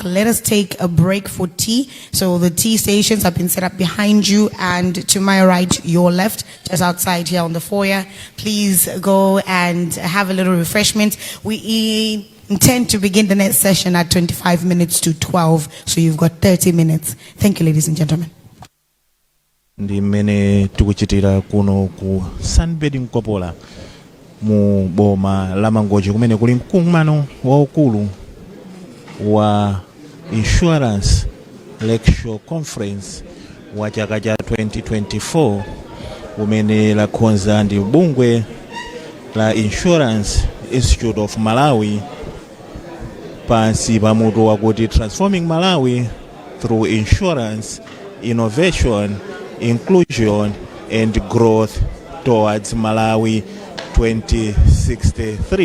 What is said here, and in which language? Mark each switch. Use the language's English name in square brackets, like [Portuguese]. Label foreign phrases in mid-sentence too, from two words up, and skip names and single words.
[English] Let us take a break for tea. So the tea stations have been set up behind you and to my right, your left, just outside here on the foyer. Please go and have a little refreshment. We intend to begin the next session at 25 minutes to 12. So you've got 30 minutes. Thank you, ladies and gentlemen. [Nyanja] Ndi mmene tikuchitira kuno ku Sunbed Mkopola mu boma la Mangochi kumene kuli mkumano waukulu wa Insurance Lakeshore Conference wa chaka cha 2024 umene lakhonza ndi bungwe la Insurance Institute of Malawi pansi pamutu wakuti [English] Transforming Malawi through Insurance, Innovation, Inclusion and Growth towards Malawi 2063.